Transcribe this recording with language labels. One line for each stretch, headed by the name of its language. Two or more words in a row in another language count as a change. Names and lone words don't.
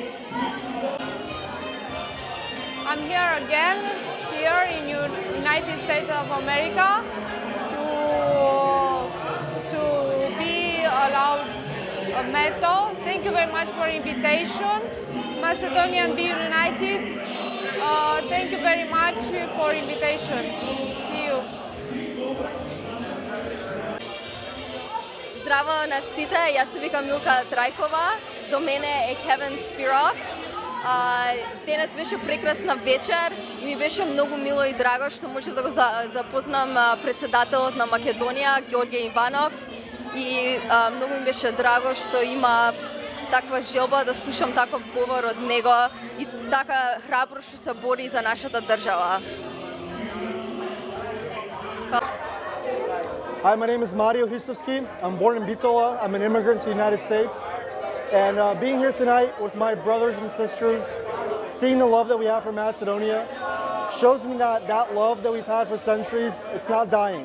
English: I'm here again, here in United States of America, to be allowed a medal. Thank you very much for invitation. Macedonia and be united. Thank you very much for invitation. See you.
Macedonian: Здраво на сите, јас се викам Милка Трајкова, до мене е Кевин Спиров. Danes беше прекрасна вечер и ми беше много мило и драго, što можем да го запознам председателот на Македонија, Георгија Иванов. И много ми беше драго што имав таква желба да слушам таков говор од него и така храбро што се бори за нашата држава.
English: Hi, my name is Mario Hristovski. I'm born in Bitola. I'm an immigrant to the United States. And being here tonight with my brothers and sisters, seeing the love that we have for Macedonia, shows me that that love that we've had for centuries, it's not dying.